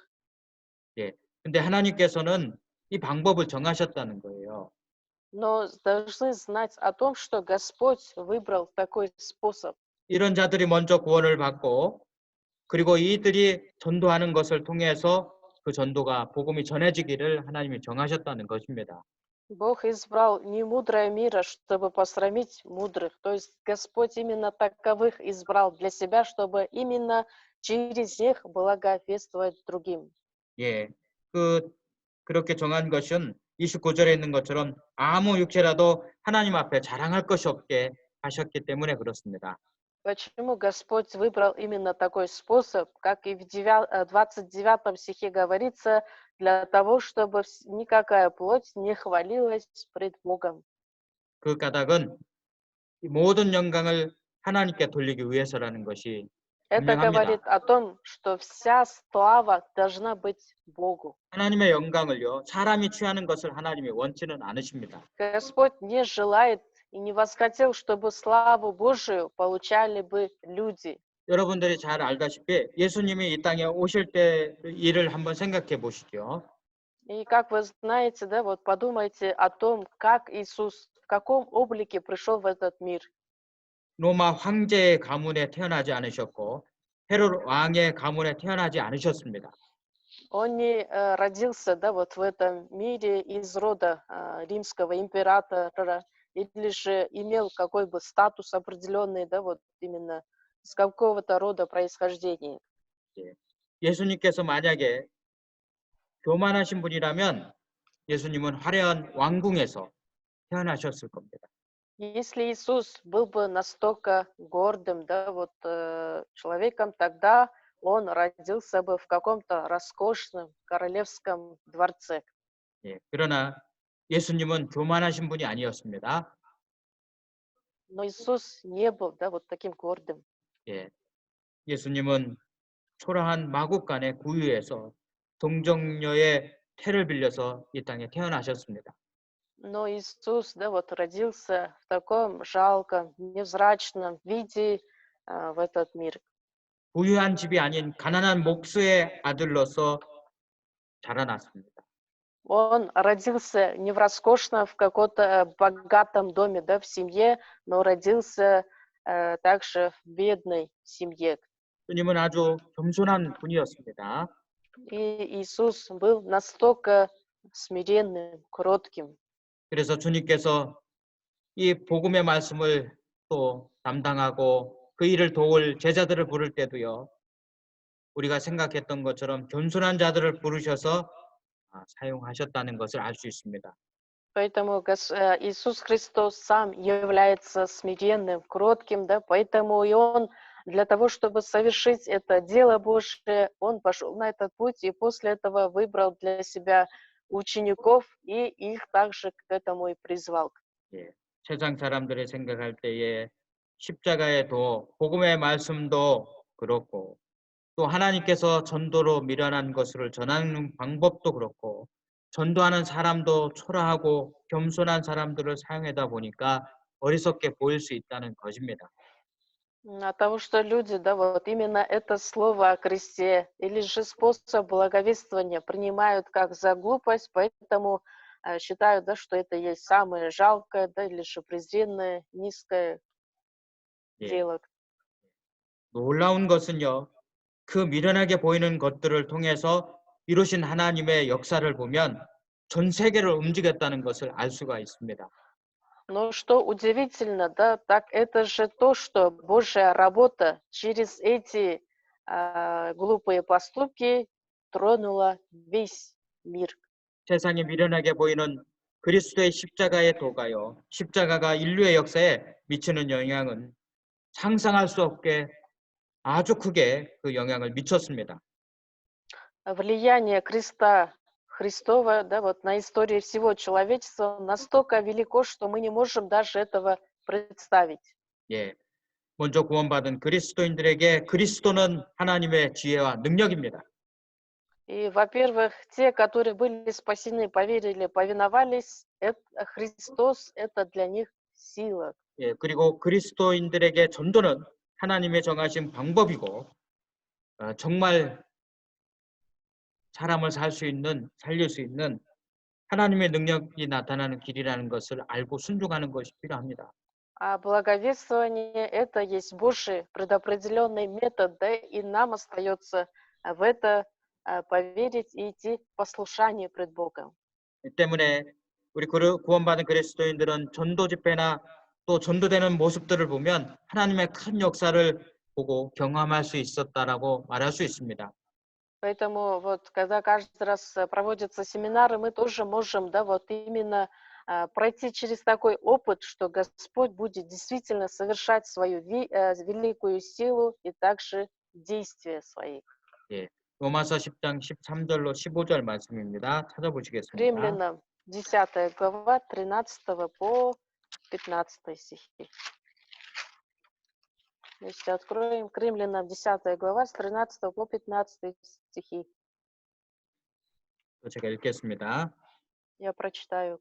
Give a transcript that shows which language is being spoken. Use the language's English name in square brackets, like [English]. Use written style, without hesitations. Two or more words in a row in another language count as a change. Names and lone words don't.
[Korean] 예. 근데 하나님께서는 이 방법을 정하셨다는 거예요. [Russian] Но должны знать о том, что Господь выбрал такой способ. [Korean] 이런 자들이 먼저 구원을 받고 그리고 이들이 전도하는 것을 통해서 그 전도가 복음이 전해지기를 하나님이 정하셨다는 것입니다. [Russian] Бог избрал не мудрое мира, чтобы посрамить мудрых. То есть Господь именно таковых избрал для себя, чтобы именно через них благовествовать другим. [Korean] 예. 그렇게 정한 것은 29절에 있는 것처럼 아무 육체라도 하나님 앞에 자랑할 것이 없게 하셨기 때문에 그렇습니다. [Russian] Почему Господь выбрал именно такой способ, как и в 29 стихе говорится, для того, чтобы никакая плоть не хвалилась пред Богом. [Korean] 그 까닭은 이 모든 영광을 하나님께 돌리기 위해서라는 것이 [Russian] Это [Korean] 분명합니다. [Russian] говорит о том, что вся слава должна быть Богу. [Korean] 하나님의 영광을요, 사람이 취하는 것을 하나님이 원치는 않으십니다. [Russian] Господь не желает и не восхотел, чтобы славу Божию получали бы люди. [Korean] 여러분들이 잘 알다시피 예수님이 이 땅에 오실 때 일을 한번 생각해 보시죠. [Russian] И как вы знаете, да, вот подумайте о том, как Иисус, в каком облике пришел в этот мир. [Korean] 로마 황제의 가문에 태어나지 않으셨고 헤롯 왕의 가문에 태어나지 않으셨습니다. [Russian] Он не родился, да, вот в этом мире из рода римского императора, или же имел какой бы статус определенный, да, вот именно с какого-то рода происхождения. [Korean] 예. 예수님께서 만약에 교만하신 분이라면 예수님은 화려한 왕궁에서 태어나셨을 겁니다. [Russian] Если Иисус был бы настолько гордым, да, вот человеком, тогда он родился бы в каком-то роскошном королевском дворце. [Korean] 예. 그러나 예수님은 교만하신 분이 아니었습니다. [Russian] Но Иисус не был, да, вот таким гордым. [Korean] 예. 예수님은 초라한 마국간의 구유에서 동정녀의 태를 빌려서 이 땅에 태어나셨습니다. [Russian] Но Иисус, да, вот родился в таком жалком, невзрачном виде в этот мир. [Korean] 부유한 집이 아닌 가난한 목수의 아들로서 자라났습니다. [Russian] Он родился не в роскошном, в каком-то богатом доме, да, в семье, но родился также в бедной семье. [Korean] 주님은 아주 겸손한 분이었습니다. [Russian] И Иисус был настолько смиренным, кротким. [Korean] 그래서 주님께서 이 복음의 말씀을 또 담당하고 그 일을 도울 제자들을 부를 때도요. 우리가 생각했던 것처럼 겸손한 자들을 부르셔서 사용하셨다는 것을 알 수 있습니다. [Russian] Поэтому Иисус Христос сам является смиренным, кротким, да, поэтому и Он для того, чтобы совершить это дело Божие, Он пошел на этот путь и после этого выбрал для себя учеников и их также к этому и призвал. [Korean] 예, 세상 사람들이 생각할 때에 십자가의 도, 복음의 말씀도 그렇고 또 하나님께서 전도로 미련한 것을 전하는 방법도 그렇고 전도하는 사람도 초라하고 겸손한 사람들을 사용하다 보니까 어리석게 보일 수 있다는 것입니다. [Russian] От того, что люди, да, вот именно это слово о кресте или же способ благовествования принимают как за глупость, поэтому считают, да, что это есть самое жалкое, да, или же презренное, низкое [Korean] 예, [Russian] дело. [Korean] 놀라운 것은요. 그 미련하게 보이는 것들을 통해서 이루신 하나님의 역사를 보면 전 세계를 움직였다는 것을 알 수가 있습니다. [Russian] Но что удивительно, да, так это же то, что Божья работа через эти глупые поступки тронула весь мир. [Korean] 세상에 미련하게 보이는 그리스도의 십자가의 도가요. 십자가가 인류의 역사에 미치는 영향은 상상할 수 없게 아주 크게 그 영향을 미쳤습니다. [Russian] Влияние креста Христова, да, вот на историю всего человечества настолько велико, что мы не можем даже этого представить. [Korean] 예. 먼저 구원받은 그리스도인들에게 그리스도는 하나님의 지혜와 능력입니다. [Russian] И, во-первых, те, которые были спасены, поверили, повиновались, Христос — это для них сила. [Korean] 예. 그리고 그리스도인들에게 전도는 하나님의 정하신 방법이고 정말 사람을 살릴 수 있는 하나님의 능력이 나타나는 길이라는 것을 알고 순종하는 것이 필요합니다. [Russian] А благовествование — это есть Божий предопределенный метод, да, и нам остается в это поверить и идти в послушание пред Богом. [Korean] 이 때문에 우리 구원받은 그리스도인들은 전도 집회나 또 전도되는 모습들을 보면 하나님의 큰 역사를 보고 경험할 수 있었다라고 말할 수 있습니다. [Russian] Поэтому вот когда каждый раз проводятся семинары, мы тоже можем, да, вот именно пройти через такой опыт, что Господь будет действительно совершать свою великую силу и также действия своих. [Korean] 예. 로마서 10장 13절로 15절 말씀입니다. 찾아보시겠습니다. [Russian] Римлянам 10 глава 13 по 15 стихи. Если откроем к Римлянам 10 глава с 13 по 15 стихи. [Korean] 또 제가 읽겠습니다. [Russian] Я прочитаю.